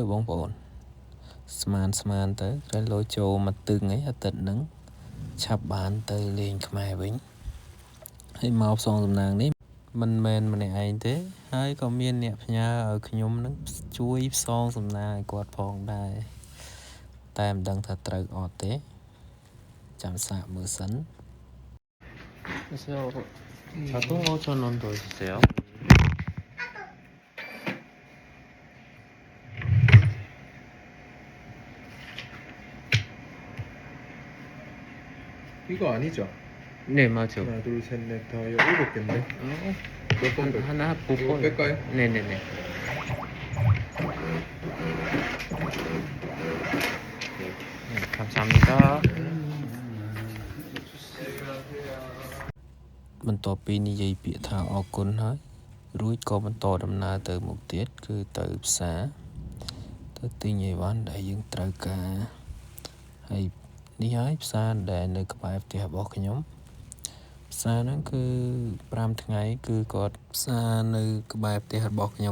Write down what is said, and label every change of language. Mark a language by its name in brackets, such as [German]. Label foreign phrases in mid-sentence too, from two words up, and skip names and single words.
[Khmer] បងប្អូនស្មានទៅត្រូវលោចូលមកទឹងអីអាទិត្យហ្នឹងឆាប់បានទៅលេងខ្មែរវិញហើយមកផ្សងសំណាងនេះមិនមែនម្នាក់ឯងទេហើយក៏មានអ្នកផ្ញើឲ្យខ្ញុំនឹងជួយផ្សងសំណាងឲ្យគាត់ផងដែរតែមិនដឹងថាត្រូវអត់ទេចាំសាកមើលសិន [Korean] 자동 5,000원 더 주세요. 이거 아니죠? 네, 맞아. 하나, 둘, 셋, 넷, 다 7개인데. 몇 번 뺄까요? 하나 이거 뽑고 뺄까요? 네네네. 네, 감사합니다. [Khmer] បន្ទាប់ពីនិយាយពាក្យថាអរគុណហើយរួចក៏បន្តដំណើរទៅមុខទៀតគឺទៅផ្សារទៅទិញអីវ៉ាន់ដែលយើងត្រូវការហើយ នេះហើយផ្សារដែលនៅក្បែរផ្ទះរបស់ខ្ញុំផ្សារហ្នឹងគឺ5ថ្ងៃគឺគាត់ផ្សារនៅក្បែរផ្ទះរបស់ខ្ញុំ